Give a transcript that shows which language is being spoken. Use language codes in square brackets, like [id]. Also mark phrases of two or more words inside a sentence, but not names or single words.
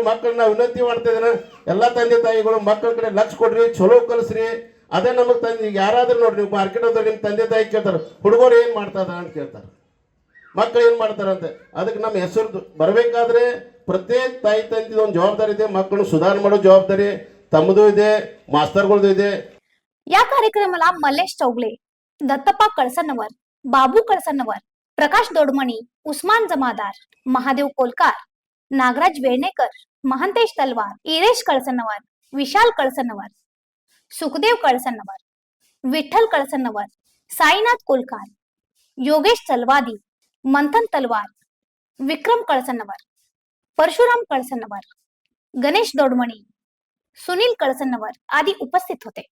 [kn] ಮಕ್ಕಳನ್ನ ವಿನಂತಿ ಮಾಡ್ತಾ ಇದ್ದೇನೆ, ಎಲ್ಲ ತಂದೆ ತಾಯಿಗಳು ಮಕ್ಕಳ ಕಡೆ ಲಕ್ಷ ಕೊಡ್ರಿ, ಚಲೋ ಕಲಿಸ್ರಿ. ಅದೇ ನಮಗೆ ತಂದೆ ಯಾರಾದ್ರೂ ನೋಡ್ರಿ, ನೀವು ಮಾರ್ಕೆಟ್ ಹೋದ್ರೆ ನಿಮ್ಮ ತಂದೆ ತಾಯಿ ಕೇಳ್ತಾರೆ, ಹುಡುಗರು ಏನು ಮಾಡ್ತಾರ ಅಂತ ಕೇಳ್ತಾರೆ, ಮಕ್ಕಳು ಏನು ಮಾಡ್ತಾರಂತೆ. ಅದಕ್ಕೆ ನಮ್ಮ ಹೆಸರು ಬರಬೇಕಾದ್ರೆ ಪ್ರತ್ಯೇಕ ತಾಯಿ ತಂದೆ ಒಂದು ಜವಾಬ್ದಾರಿ ಇದೆ. ಮಕ್ಕಳನ್ನು ಸುಧಾರಣೆ ಮಾಡೋ ಜವಾಬ್ದಾರಿ ತಮ್ಮದು ಇದೆ, ಮಾಸ್ತರ್ಗಳದ್ದು ಇದೆ. [mr] या कार्यक्रमाला मल्लेश चौगले, दत्तप्पा कळसनवर, बाबू कळसनवर, प्रकाश दोडमणी, उस्मान जमादार, महादेव कोलकार, नागराज वेळणेकर, महंतेश तलवार, इरेश कळसनवर, विशाल कळसनवर, सुखदेव कळसनवर, विठ्ठल कळसनवर, साईनाथ कोलकार, योगेश तलवादी, मंथन तलवार, विक्रम कळसनवर, परशुराम कळसनवर, गणेश दोडमणी, सुनील कळसनवर आदी उपस्थित होते.